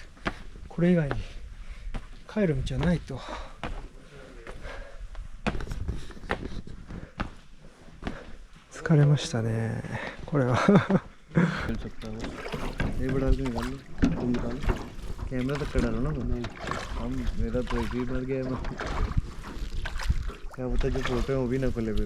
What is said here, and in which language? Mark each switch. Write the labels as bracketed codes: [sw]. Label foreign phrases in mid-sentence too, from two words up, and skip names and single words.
[ja] これ以外に帰る道はないと。疲れましたね、これは。 [hi] कैमरा तक का डालो ना हम मेरा तो एक ही मर गया है क्या पता जो फोटो है वो भी ना खुले पे